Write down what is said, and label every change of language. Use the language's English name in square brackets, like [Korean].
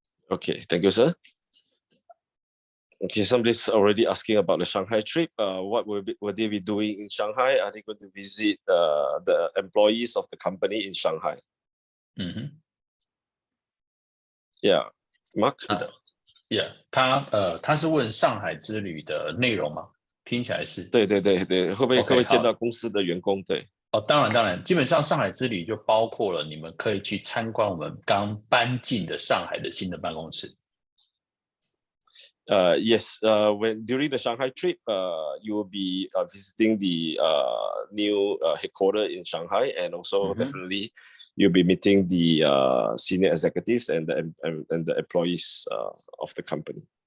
[English] Okay, thank you, sir. Okay, somebody's already asking about the Shanghai trip. What will they be doing in Shanghai? Are they going to visit the employees of the company in Shanghai? Yeah, Mark? [Chinese] Yeah，他是问上海之旅的内容吗？听起来是。对，会不会见到公司的员工？对。当然，基本上上海之旅就包括了你们可以去参观我们刚搬进的上海的新的办公室。 [English] Yes, during the Shanghai trip, you will be visiting the new headquarters in Shanghai, and also definitely you'll be meeting the senior executives and the employees of the company.